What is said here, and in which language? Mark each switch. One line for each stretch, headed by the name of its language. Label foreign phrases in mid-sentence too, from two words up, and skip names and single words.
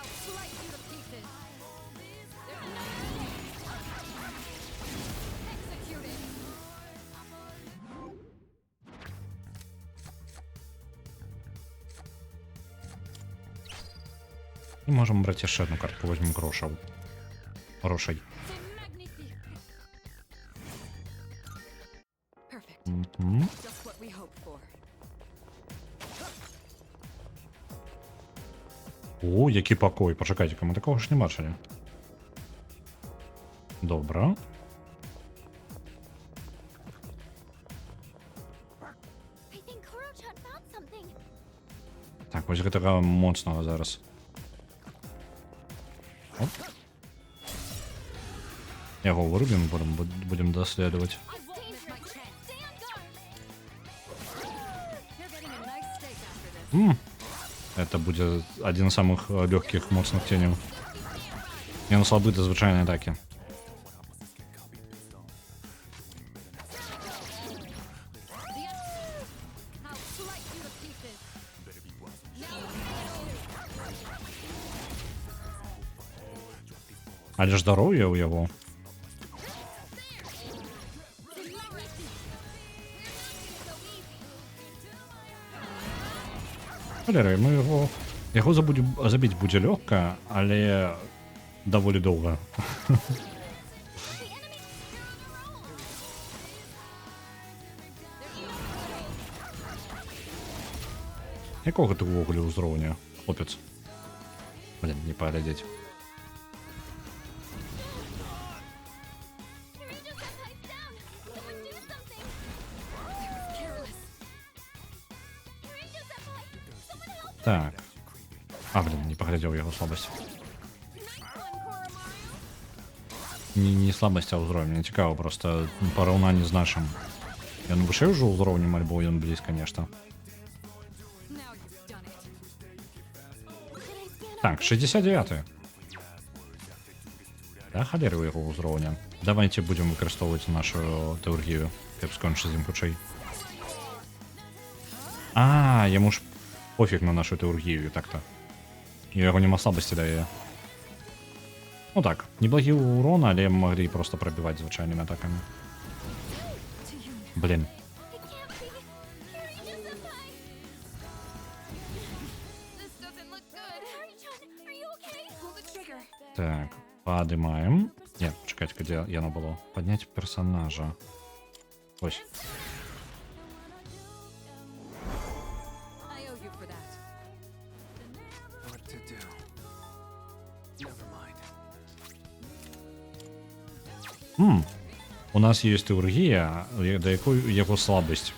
Belarusian: І можам браць яшчэ одну картку, возьмем грошаў. Грошай.
English: Perfect. Мгм. Just what we hoped for.
Belarusian: О, які пакой. Пачакайце-ка, мы такого ж не бачылі. Добра.
English: I think Koro-chan found something.
Belarusian: Так, вось гэтага моцнага зараз. Оп. Яго вырубім, будем даследаваць.
English: I won't miss my chance. Stay on guard. You're getting a nice steak after this.
Belarusian: Это будзе адзін з самых лёгкіх моцных ценяў. Ён слабы да звычайнай атакі.
English: I'll slice you to pieces.
Belarusian: Але ж здароўе ў яго. Халеры, мы яго забіць будзе лёгка, але даволі доўга. Якога ты ўвогуле ўзроўня, хлопец? Блин, не паглядзець.
English: Kirijo-senpai's down. Someone do something. Careless. Kirijo-senpai, someone help.
Belarusian: Так. Блин, не паглядзеў яго слабасць.
English: Nice one, Koromaru.
Belarusian: Не слабасць, а ўзровень. Мне цікава просто параўнанне з нашым. Ён вышэй ўжо ўзроўнем, альбо ён блізка нешта.
English: Now you've done it. Did I scan
Belarusian: Так, 69. Да, халеры ў яго ўзроўня. Давайте будем выкарыстоўваць нашу тэургію, каб скончыць з ім хутчэй. Яму ж пофіг на нашу тэургію, так-то. І яго няма слабасці да яе. Ну так, неблагі урон, але маглі просто прабіваць звычайнымі атакамі. Блин.
English: It can't be. Kirijo-senpai. This doesn't look good. Kari-chan, are you okay? Pull the trigger.
Belarusian: Так, падымаем. Не, чакайце, дзе яно было. Падняць персонажа. Ось.
English: I owe you for that. What to do? Never mind.
Belarusian: У нас есть тэургія, да якой яго слабасць.